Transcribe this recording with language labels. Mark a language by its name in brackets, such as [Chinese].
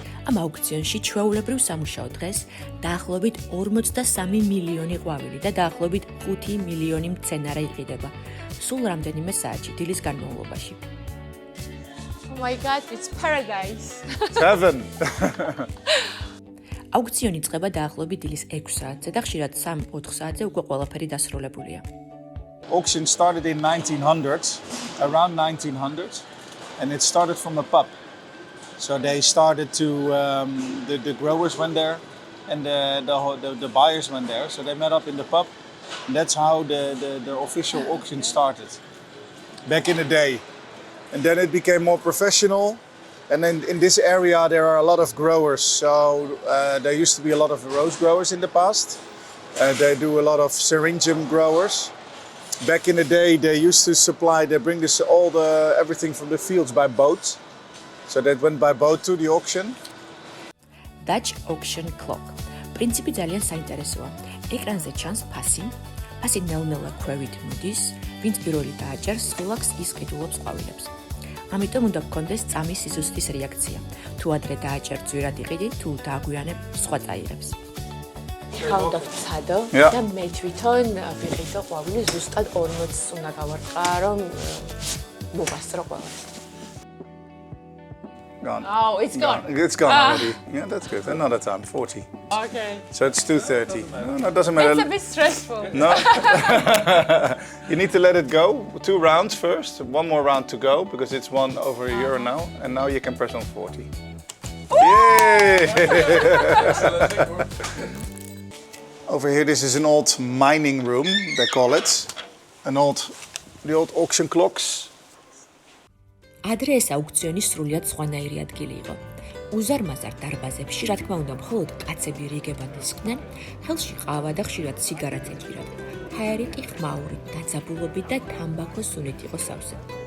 [Georgian] ამ აუქციონში ჩვეულებრივ სამუშაო დღეს დაახლოებით 43 მილიონი ყვავილი და დაახლოებით 5 მილიონი მცენარე იყიდება. სულ რამდენიმე საათში დილის განმავლობაში. [English] Oh my god, it's paradise. It's heaven. [Georgian] აუქციონი წყება დაახლოებით დილის 6 საათზე და ხშირად 3-4 საათზე უკვე ყველაფერი დასრულებულია. [English] Auction started in 1900, around 1900, and it started from a pub. So they started to, the growers went there and the buyers went there. So they met up in the pub. And that's how the official auction started back in the day. And then it became more professional. And then in this area, there are a lot of growers. So there used to be a lot of rose growers in the past. They do a lot of syringium growers. Back in the day, they used to supply, they bring this everything from the fields by boat. So that went by boat to the auction. Dutch auction clock. [Georgian] პრინციპი ძალიან საინტერესოა. ეკრანზე ჩანს ფასი. ფასი ნელ-ნელა ქვევით მოდის, ვინც პირველი დააჭერს, სულაკს ის ყიდულობს ყვავილებს. ამიტომ უნდა გქონდეს წამის სიზუსტის რეაქცია. თუ ადრე დააჭერ ძვირად იყიდი, თუ დააგვიანებ, სხვა წაიღებს. ეხლა უნდა ვცადო და მე თვითონ ვიყიდო ყვავილი ზუსტად 40-ს უნდა გავარტყა, რომ მოვასწრო ყველას. [English] Gone. Oh, it's gone. It's gone already. Yeah, that's good. Another time, 40. Okay. So it's 2:30. No, it doesn't matter. It's a bit stressful. No. You need to let it go. 2 rounds first. 1 more round to go because it's 1 over a euro now. And now you can press on 40. Yay! Over here, this is an old mining room, they call it. The old auction clocks. [Georgian] ადრე ეს აუქციონი სრულიად სხვანაირი ადგილი იყო. უზარმაზარ დარბაზებში, რა თქმა უნდა, მხოლოდ კაცები რიგებად ისხდნენ, ხელში ყავა და ხშირად სიგარაც ეჭირათ. ჰაერი კი ხმაური, დაძაბულობით და თამბაქოს სუნით იყო სავსე.